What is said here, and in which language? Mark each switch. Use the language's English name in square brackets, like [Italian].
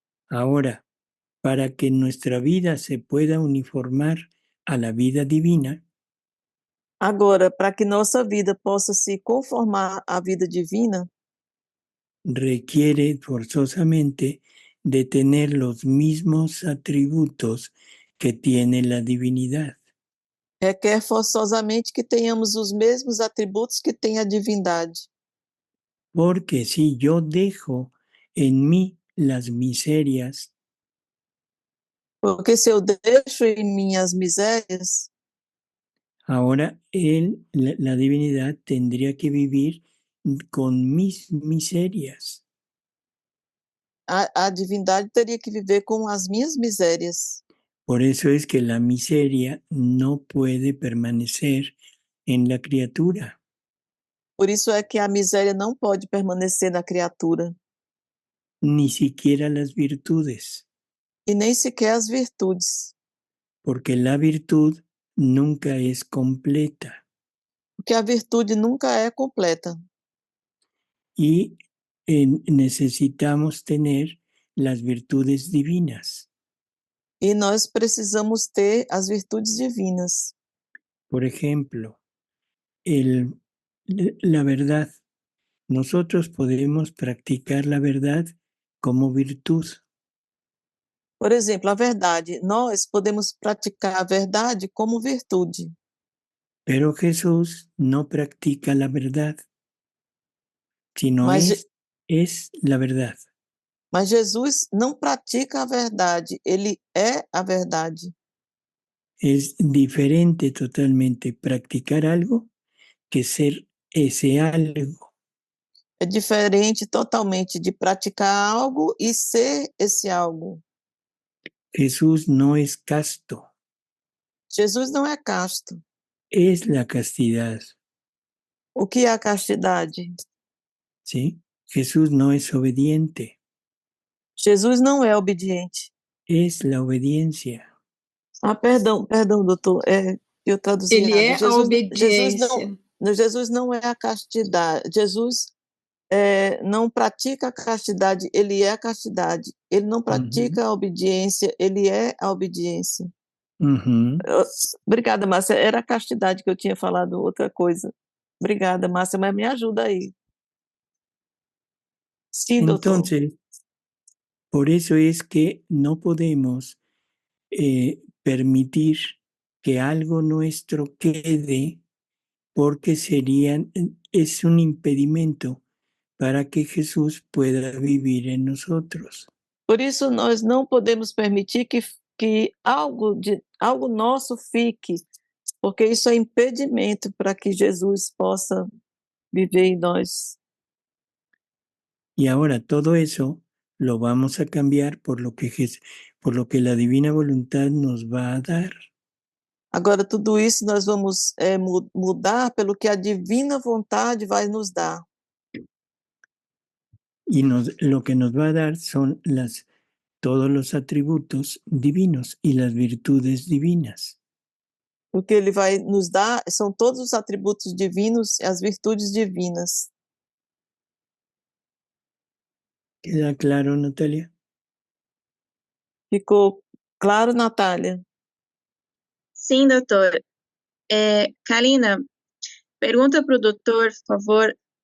[Spanish] Ahora, para que nuestra vida se pueda uniformar a la vida divina, [Portuguese] Agora, para que nossa vida possa se conformar à vida divina, [Spanish] requiere forzosamente de tener los mismos atributos que tiene la divinidad. [Portuguese] requer forçosamente que tenhamos os mesmos atributos que tem a divindade. [Spanish] Porque si yo dejo en mí las miserias, [Portuguese] Porque se eu deixo em mim as misérias, [Spanish] ahora la divinidad tendría que vivir con mis miserias. [Portuguese] a divindade teria que viver com as minhas misérias. [Spanish] Por eso es que la miseria no puede permanecer en la criatura. [Portuguese] Por isso é que a miséria não pode permanecer na criatura. [Spanish] Ni siquiera las virtudes, [Portuguese] E nem sequer as virtudes. [Spanish] porque la virtud nunca es completa. [Portuguese] Porque a virtude nunca é completa. [Spanish] Y necesitamos tener las virtudes divinas. [Portuguese] E nós precisamos ter as virtudes divinas. [Spanish] Por ejemplo, la verdad. Nosotros podemos practicar la verdad como virtud. [Portuguese] Por exemplo, a verdade. Nós podemos praticar a verdade como virtude. [Spanish] Pero Jesús no practica la verdad, sino [Portuguese] Mas, [Spanish] es la verdad. [Portuguese] mas Jesus não pratica a verdade, ele é a verdade. [Spanish] Es diferente totalmente practicar algo que ser ese algo. [Portuguese] É diferente totalmente de praticar algo e ser esse algo. [Spanish] Jesús no es casto, [Portuguese] Jesus não é casto. [Spanish] es la castidad, [Portuguese] O que é a castidade? [Spanish] ¿sí? Jesús no es obediente, [Portuguese] Jesus não é obediente. [Spanish] es la obediencia. [Portuguese] Ah, perdão, doutor, eu traduzi Ele errado. é a obediência. Jesus não é a castidade. Jesus não pratica a castidade, ele é a castidade. Ele não pratica a obediência, ele é a obediência. Ujú. Obrigada, Márcia. Era a castidade que eu tinha falado outra coisa. Obrigada, Márcia, mas me ajuda aí. Sim, doutor. [Spanish] Entonces, por eso es que no podemos permitir que algo nuestro quede porque es un impedimento para que Jesús pueda vivir en nosotros. [Portuguese] Por isso, nós não podemos permitir que algo nosso fique, porque isso é impedimento para que Jesus possa viver em nós. [Spanish] Y ahora todo eso lo vamos a cambiar por lo que la divina voluntad nos va a dar. [Portuguese] Agora, tudo isso nós vamos mudar pelo que a divina vontade vai nos dar. [Spanish] Y lo que nos va a dar son todos los atributos divinos y las virtudes divinas. [Portuguese] O que ele vai nos dar são todos os atributos divinos e as virtudes divinas. [Spanish] ¿Queda claro, Natalia? [Portuguese] Ficou claro, Natália? Sim, doutor. Kalina, pergunta para o doutor, por favor.